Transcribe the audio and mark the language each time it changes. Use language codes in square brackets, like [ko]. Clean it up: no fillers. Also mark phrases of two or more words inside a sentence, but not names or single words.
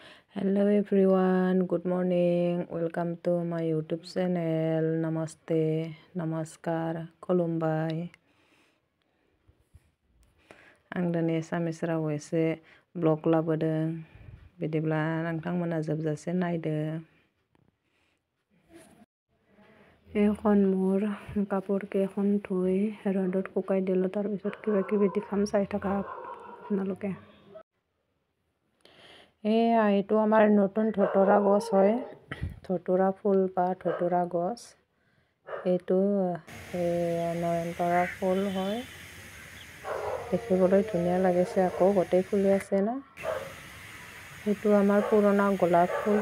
[en] Hello everyone, good morning. Welcome to my YouTube channel. [brx] Namaste, Namaskar, Khulumbai. Ang dani Assamese राव एसे ब्लग लाबोदों बिदिब्ला नोंथांमोना जोबजासे नायदो [as] এখন মোৰ কাপোৰকেইখন ধুই ৰ'দত শুকাই দিলোঁ তাৰপিছত কিবা কিবি দেখাম চাই থাকা আপোনালোকে এইটো আমাৰ নতুন ধতুৰা গছ হয় ধতুৰা ফুল বা ধতুৰা গছ এইটো নয়নতৰা ফুল হয় দেখিবলৈ ধুনীয়া লাগিছে আকৌ গোটেই ফুলি আছে না এইটো আমাৰ পুৰণা গোলাপ